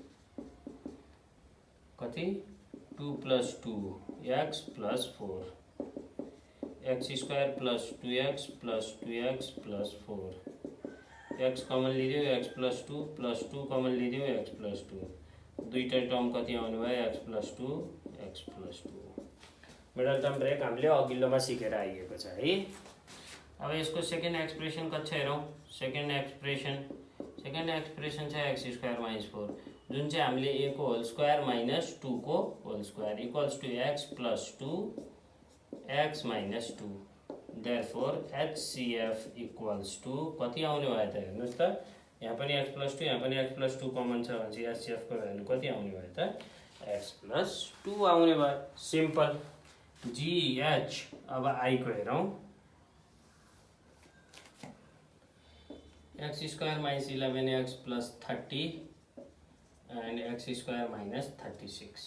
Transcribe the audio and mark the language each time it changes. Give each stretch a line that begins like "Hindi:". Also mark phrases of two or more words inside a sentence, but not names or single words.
Nepali: कति 2 + 2 x + 4, x² + 2x + 2x + 4, x कमन लिदियो x + 2 + 2 कमन लिदियो x + 2, दुईटा टर्म कति आउने भयो x + 2 x + 2।
English: middle term break
Nepali: हामीले अघिल्लोमा सिकेर आइएको छ है। अब यसको
English: second expression
Nepali: कति छ हेरौँ।
English: second expression
Nepali: छ x² - 4, जुन चाहिँ हामीले a को
English: whole square minus
Nepali: 2 को
English: whole square equals to
Nepali: x + 2 x - 2।
English: therefore HCF equals to
Nepali: कति आउने भयो त हेर्नुहोस् त, यहाँ पनि x + 2 यहाँ पनि x + 2 कमन छ भने HCF को भ्यालु कति आउने भयो त x + 2 आउने भयो।
English: simple GH.
Nepali: अब I को हेरौँ।
English: x² - 11x + 30 and x² - 36.